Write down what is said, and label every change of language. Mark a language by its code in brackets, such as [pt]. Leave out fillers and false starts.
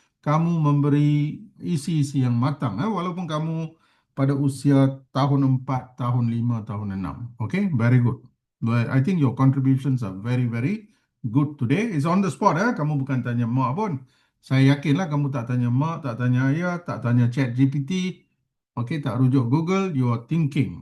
[ms] Kamu memberi isi-isi yang matang, walaupun kamu pada usia tahun 4, tahun 5, tahun 6. [en] Okay, very good. But I think your contributions are very, very good today. It's on the spot. [ms] Kamu bukan tanya mak pun. Saya yakinlah kamu tak tanya mak, tak tanya ayah, tak tanya chat GPT. [en] Okay, [ms] tak rujuk [en] Google, you are thinking.